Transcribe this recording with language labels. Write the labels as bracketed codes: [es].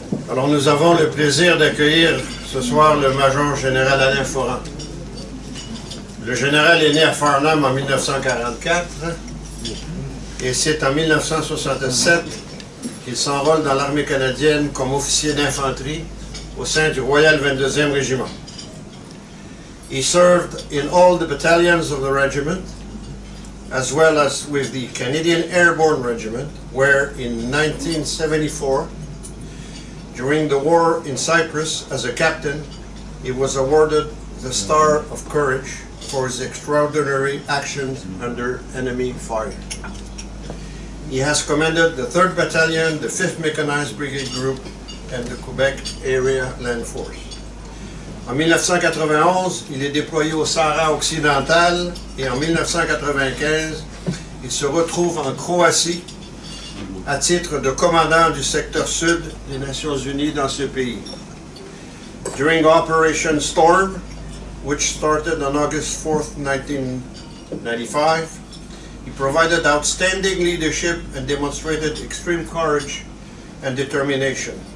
[fr] Alors, nous avons le plaisir d'accueillir ce soir le major général Alain Foran. Le général est né à Farnham en 1944 et c'est en 1967 qu'il s'enrôle dans l'armée canadienne comme officier d'infanterie au sein du Royal 22e Régiment. [en] He served in all the battalions of the regiment, as well as with the Canadian Airborne Regiment, where in 1974, during the war in Cyprus, as a captain, he was awarded the Star of Courage for his extraordinary actions under enemy fire. He has commanded the 3rd Battalion, the 5th Mechanized Brigade Group, and the Quebec Area Land Force. [fr] En 1991, il est déployé au Sahara occidental et en 1995, il se retrouve en Croatie à titre de commandant du secteur sud des Nations Unies dans ce pays. [en] During Operation Storm, which started on August 4th, 1995, he provided outstanding leadership and demonstrated extreme courage and determination.